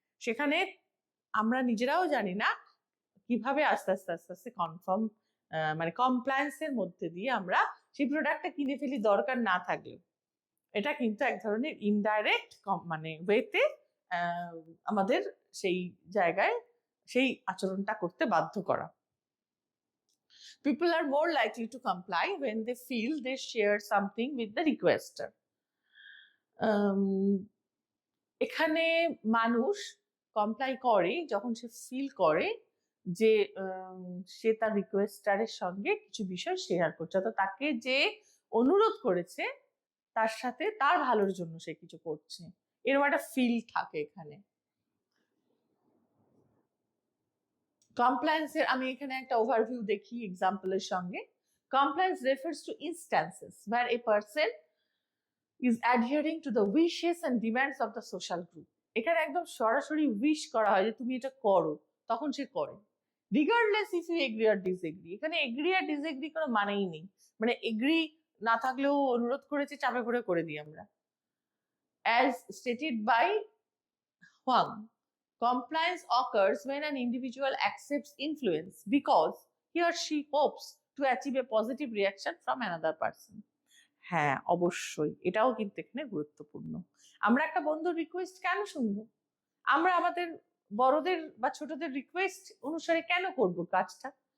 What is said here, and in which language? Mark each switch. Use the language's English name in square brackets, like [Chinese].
[Bangla] সেখানে আমরা নিজেরাও জানি না কিভাবে আস্তে আস্তে আস্তে আস্তে মানে কমপ্লায়েন্সের মধ্যে দিয়ে আমরা সেই প্রোডাক্টটা কিনে ফেলি দরকার না থাকলেও। এটা কিন্তু এক ধরনের ইনডাইরেক্ট মানে ওয়েতে আমাদের সেই জায়গায় সেই আচরণটা করতে বাধ্য করা। [English] People are more likely to comply when they feel they share something with the requester. [Bangla] এখানে মানুষ কমপ্লাই করে যখন সে ফিল করে যে সে তার রিকোয়েস্টারের সঙ্গে কিছু বিষয় শেয়ার করছে, তো তাকে যে অনুরোধ করেছে তার সাথে তার ভালোর জন্য সে কিছু করছে, এরকম একটা ফিল থাকে এখানে। কমপ্লায়েন্সের আমি এখানে একটা ওভারভিউ দেখি এক্সাম্পলের সঙ্গে। [English] Compliance refers to instances where a person is adhering to the wishes and demands of the social group. [Bangla] এখানে একদম সরাসরি উইশ করা হয় যে তুমি এটা করো, তখন সে করে। [English] Regardless if you agree আর disagree. [Bangla] এখানে এগ্রি আর ডিসএগ্রি কোনো মানেই নেই, মানে এগ্রি না থাকলেও অনুরোধ করেছে, চাপে করে দিই আমরা। [English] As stated by Huang, compliance occurs when an individual accepts influence because he or she hopes to achieve a positive reaction from another person. [Bangla] হ্যাঁ, অবশ্যই এটাও কিন্তু এখানে গুরুত্বপূর্ণ। আমরা একটা বন্ধুর রিকোয়েস্ট কেন শুনবো? আমরা আমাদের বড়দের বা ছোটদের রিকোয়েস্ট অনুসারে কেন করব কাজটা?